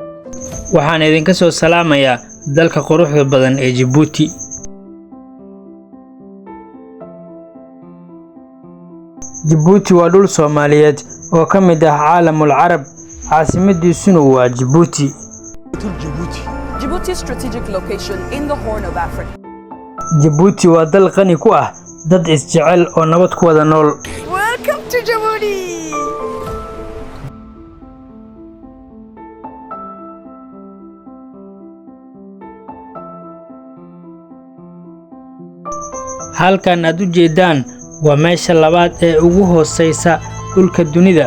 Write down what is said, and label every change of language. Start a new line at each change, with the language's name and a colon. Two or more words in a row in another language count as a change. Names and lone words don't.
Somali: waxaan idinka soo salaamayaa dalka quruxda badan ee Djibouti. Djibouti waa dhul Soomaaliyeed oo ka mid ah
Arabic: العالم العربي,
Somali: caasimadiisuna waa Djibouti.
English: Djibouti's strategic location in the Horn of Africa.
Somali: Djibouti waa dal qani ku ah dad isjecel oo nabad ku wada nool.
English: Welcome to Djibouti!
Somali: halkan aad u jeedaan waa meesha labaad ee ugu hooseysa dhulka dunida.